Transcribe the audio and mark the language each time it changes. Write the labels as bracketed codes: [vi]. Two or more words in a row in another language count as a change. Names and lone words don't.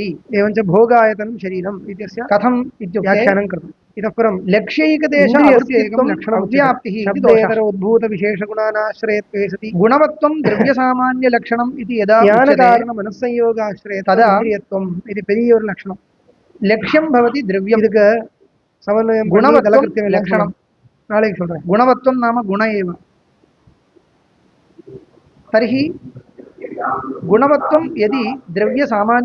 [sa] एवञ्च भोगायतनं शरीरम् इत्यस्य कथम् इत्युक्ते व्याख्यानं कृतम्. इतः परं लक्ष्यैकदेशस्य एकं लक्षणम् अव्याप्तिः इति दोषः उद्भूतविशेषगुणानाश्रयत्वे सति गुणवत्वं द्रव्यसामान्यलक्षणम् इति यदा कारणमनस्संयोगाश्रये तदा इन्द्रियत्वम् इति [ta] பெரிய ஒரு லட்சணம். [sa] லட்சியம் भवति द्रव्यम्. [ta] இதுக்கு சமன்வயம் குணவத்வம் லட்சணம் நாளைக்கு சொல்றேன். குணவத்வம் நாம [sa] गुण एव. तर्हि गुणवत्वं यदि द्रव्य सामान्य